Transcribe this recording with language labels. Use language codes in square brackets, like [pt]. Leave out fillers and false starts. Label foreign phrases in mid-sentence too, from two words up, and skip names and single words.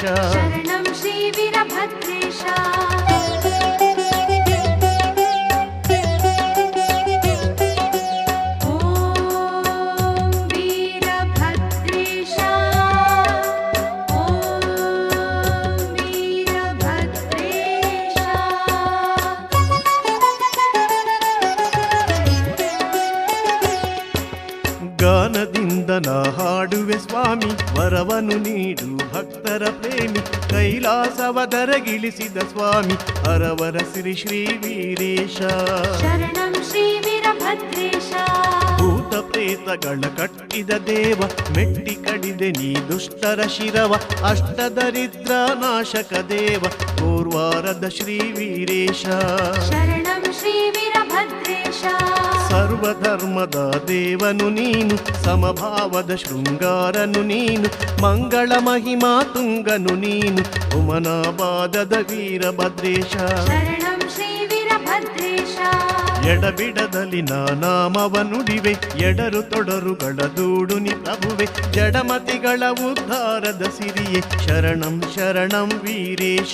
[sa] शरणं श्रीवीरभद्रेश ॐ वीरभद्रेश ॐ वीरभद्रेश [kn] ಗಾನದಿಂದ ನಾ ಹಾಡುವೆ ಸ್ವಾಮಿ ವರವನು ನೀಡು ಭಕ್ತರ ಪ್ರೇಮಿ ಕೈಲಾಸವದರಗಿಳಿಸಿದ ಸ್ವಾಮಿ ಹರವರ ಶ್ರೀ ಶ್ರೀ ವೀರೇಶ [sa] शरणं श्रीवीरभद्रेश [kn] ಭೂತ ಪ್ರೇತಗಳ ಕಟ್ಟಿದ ದೇವ ಮೆಟ್ಟಿ ಕಡಿದೆ ನೀ ದುಷ್ಟರ ಶಿರವ ಅಷ್ಟದರಿದ್ರ ನಾಶಕ ದೇವ ಕೋರ್ವಾರದ ಶ್ರೀ ವೀರೇಶ [sa] शरणं श्रीवीरभद्रेश [kn] ಸರ್ವ ಸರ್ವಧರ್ಮದ ದೇವನು ನೀನು, ಸಮಭಾವದ ಶೃಂಗಾರನು ನೀನು, ಮಂಗಳ ಮಹಿಮಾ ತುಂಗನು ನೀನು, ಉಮನಾಬಾದದ ವೀರಭದ್ರೇಶ. [sa] ಶರಣಂ ಶ್ರೀ ವೀರಭದ್ರೇಶ. [kn] ಎಡಬಿಡದಲ್ಲಿ ನಾನಾಮವ ನುಡಿವೆ, ಎಡರು ತೊಡರುಗಳ ದೂಡುನಿ ಪ್ರಭುವೆ, ಜಡಮತಿಗಳ ಉದ್ಧಾರದ ಸಿರಿಯೇ, ಶರಣಂ ಶರಣಂ ವೀರೇಶ.